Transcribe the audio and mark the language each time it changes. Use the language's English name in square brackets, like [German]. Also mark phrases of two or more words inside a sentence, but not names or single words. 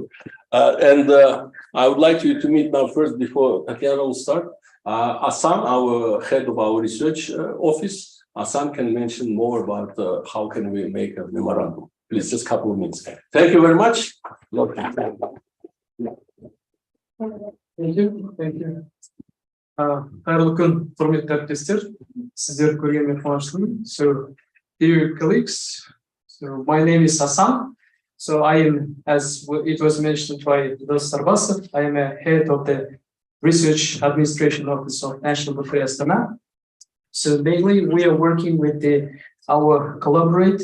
[English] And I would like you to meet now first before Tatyana will start. Hassan, our head of our research office. Hassan can mention more about how can we make a memorandum. Please, just a couple of minutes. Thank you very much. Thank you. [Kazakh] Қайырлы күн, құрметті әріптестер. Сіздерді көргеніме қуаныштымын. [English] So, dear colleagues, so my name is Hassan. So I am, as it was mentioned by Dr. Sarbasov, I am a head of the Research Administration Office of National Laboratory Astana. So mainly we are working with our collaborate.